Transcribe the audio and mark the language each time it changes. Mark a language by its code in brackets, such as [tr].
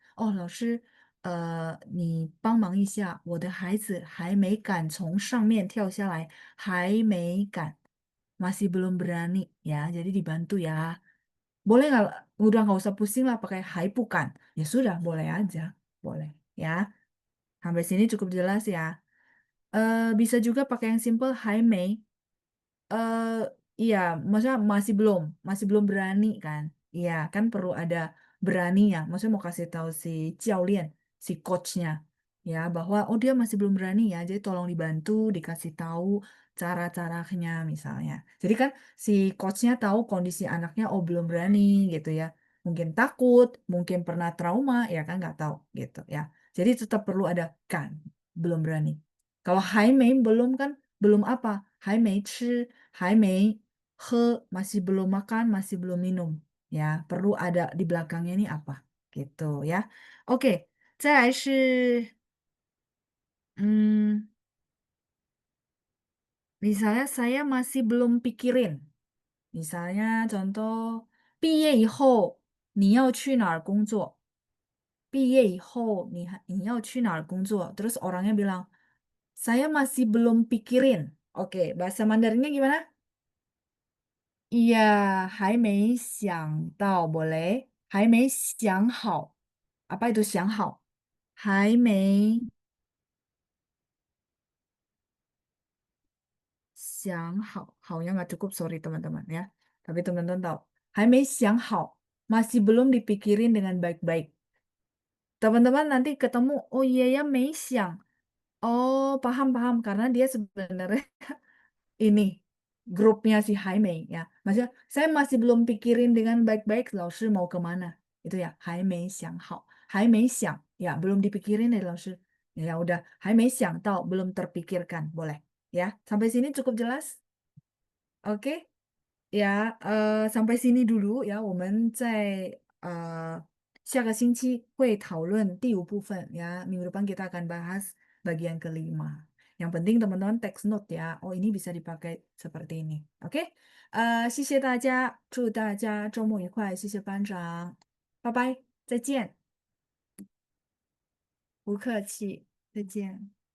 [zh] 哦，老师，你帮忙一下，我的孩子还没敢从上面跳下来，还没敢， [id] masih belum berani ya, jadi dibantu ya. Boleh nggak, udah nggak usah pusing lah pakai hai bukan. Ya sudah, boleh aja, boleh ya. Sampai sini cukup jelas ya. Bisa juga pakai yang simple hai mei. eh iya, maksudnya masih belum berani kan? Iya, kan perlu ada beraninya. Maksudnya mau kasih tahu si Jiaolian, si coachnya, ya bahwa oh dia masih belum berani ya, jadi tolong dibantu, dikasih tahu cara-caranya misalnya. Jadi kan si coachnya tahu kondisi anaknya oh belum berani gitu ya. Mungkin takut, mungkin pernah trauma, ya kan nggak tahu gitu ya. Jadi tetap perlu ada kan, belum berani. Kalau hai mei belum kan belum apa? Hai mei chi, hai mei he, masih belum makan, masih belum minum. Ya, perlu ada di belakangnya ini apa? Gitu ya. Oke, [zh] 再来是 [id] misalnya saya masih belum pikirin. [zh] Misalnya contoh 毕业以后你要去哪儿工作？毕业以后你要去哪儿工作？ [id] Terus orangnya bilang, saya masih belum pikirin. Oke, bahasa Mandarinnya gimana? Iya, [zh] 还没想到 [id] boleh. [zh] 还没想好. [id] Apa itu [zh] 想好？还没想好， [id] 好nya nggak cukup, sorry teman-teman ya. Tapi teman-teman tahu, [zh] 还没想好, [id] masih belum dipikirin dengan baik-baik. Teman-teman nanti ketemu, oh iya ya, [zh] 没想. [id] Oh, paham-paham, karena dia sebenarnya ini grupnya si Jaime ya. Maksudnya saya masih belum pikirin dengan baik-baik [zh] 老师 [id] mau kemana. Itu ya, [zh] 还没想好，还没想 [id] ya, belum dipikirin ya 老师. Ya udah, [zh] 还没想到 [id] belum terpikirkan, boleh ya. Sampai sini cukup jelas? Oke. Ya, sampai sini dulu ya. [zh] 我们在下个星期会讨论第五部分 [id] ya. Minggu depan kita akan bahas bagian kelima. Yang penting teman-teman text note ya. Oh ini bisa dipakai seperti ini. Oke. [zh] 谢谢大家，祝大家周末愉快，谢谢班长，拜拜，再见，不客气，再见。